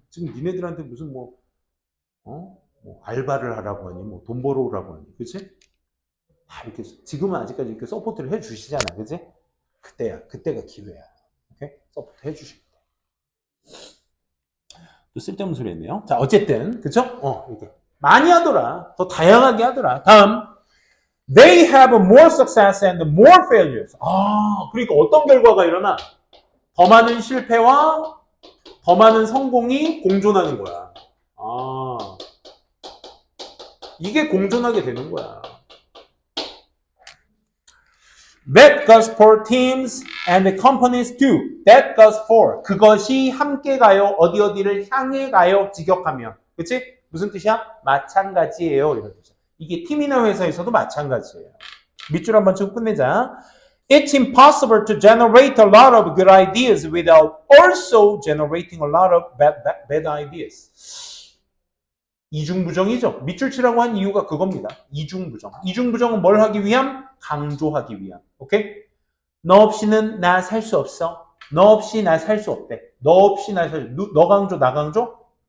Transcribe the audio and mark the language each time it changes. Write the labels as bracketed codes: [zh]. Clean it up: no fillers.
[ko] 지금 니네들한테 무슨 뭐 알바를 하라고 하니, 뭐 돈 벌어오라고 하니, 그치? 다 이렇게, 지금은 아직까지 이렇게 서포트를 해 주시잖아. 그치? 그때가 기회야. 오케이? 서포트 해 주시면 돼. 또 쓸데없는 소리 했네요. 자, 어쨌든, 그쵸? 이렇게. 많이 하더라. 더 다양하게 하더라. 다음. [en] They have more success and more failures. [ko] 그러니까 어떤 결과가 일어나? 더 많은 실패와 더 많은 성공이 공존하는 거야. 이게 공존하게 되는 거야. [en] That goes for teams and companies too. That goes for. [ko] 그것이 함께 가요. 어디를 향해 가요. 직역하면. 그치? 무슨 뜻이야? 마찬가지예요. 이런 뜻이야. 이게 팀이나 회사에서도 마찬가지예요. 밑줄 한번 치고 끝내자. [en] It's impossible to generate a lot of good ideas without also generating a lot of bad ideas. [ko] 이중부정이죠. 밑줄 치라고 한 이유가 그겁니다. 이중부정. 이중부정은 뭘 하기 위함? 강조하기 위함. 오케이? 너 없이는 나 살 수 없어. 너 없이 나 살 수 없대. 너 없이 나 살 수 너 강조 나 강조?